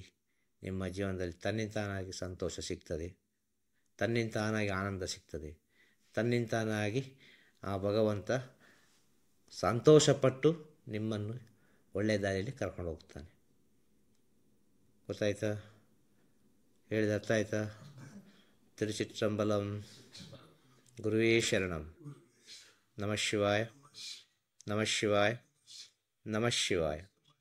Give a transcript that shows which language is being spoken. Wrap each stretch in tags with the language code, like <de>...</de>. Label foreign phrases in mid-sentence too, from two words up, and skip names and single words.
<kn>ನಿಮ್ಮ ಜೀವನದಲ್ಲಿ ತನ್ನಿಂತಾನಾಗಿ ಸಂತೋಷ ಸಿಗ್ತದೆ, ತನ್ನಿಂತಾನಾಗಿ ಆನಂದ ಸಿಗ್ತದೆ, ತನ್ನಿಂತಾನಾಗಿ ಆ ಭಗವಂತ ಸಂತೋಷಪಟ್ಟು ನಿಮ್ಮನ್ನು ಒಳ್ಳೆಯ ದಾರಿಯಲ್ಲಿ ಕರ್ಕೊಂಡು ಹೋಗ್ತಾನೆ. ಗೊತ್ತಾಯ್ತಾ? ಹೇಳಿದ ಅರ್ಥ ಆಯ್ತಾ? ತಿರುಚಿಟ್ರಂಬಲಂ.</kn> <sa>ಗುರುವೇ ಶರಣಂ. ನಮಃ ಶಿವಾಯ, ನಮಃ ಶಿವಾಯ, ನಮಃ ಶಿವಾಯ.</sa>